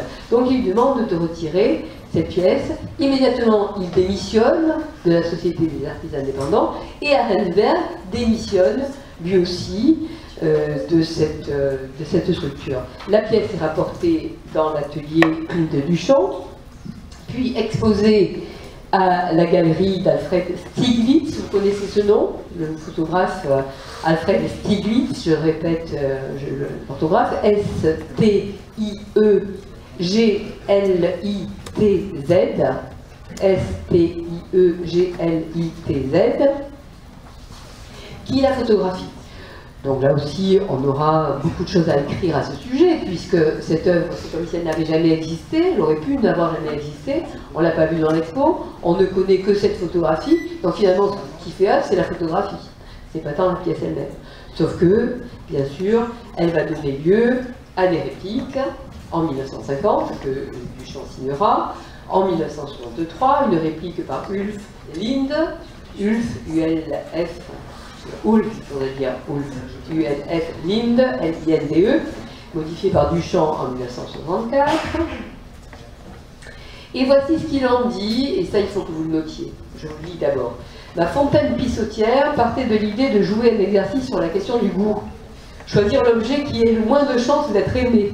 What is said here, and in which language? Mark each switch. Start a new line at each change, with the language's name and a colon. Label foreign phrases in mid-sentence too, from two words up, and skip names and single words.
French: Donc ils demandent de retirer cette pièce. Immédiatement, ils démissionnent de la Société des artistes indépendants et Arenberg démissionne lui aussi de cette structure. La pièce est rapportée dans l'atelier de Duchamp, puis exposée à la galerie d'Alfred Stieglitz. Vous connaissez ce nom, le photographe Alfred Stieglitz, je répète l'orthographe, S-T-I-E-G-L-I-T-Z, S-T-I-E-G-L-I-T-Z, qui la photographie. Donc là aussi, on aura beaucoup de choses à écrire à ce sujet, puisque cette œuvre, c'est comme si elle n'avait jamais existé, elle aurait pu n'avoir jamais existé, on ne l'a pas vue dans l'expo, on ne connaît que cette photographie, donc finalement, ce qui fait œuvre, c'est la photographie, c'est pas tant la pièce elle-même. Sauf que, bien sûr, elle va donner lieu à des répliques en 1950, que Duchamp signera, en 1963, une réplique par Ulf Linde, Ulf, U-L-F, Ulf, il faudrait dire Ulf, U-L-F, Linde, L-I-N-D-E, modifié par Duchamp en 1964. Et voici ce qu'il en dit, et ça il faut que vous le notiez. Je vous le lis d'abord. La Fontaine pissotière partait de l'idée de jouer un exercice sur la question du goût. Choisir l'objet qui ait le moins de chances d'être aimé.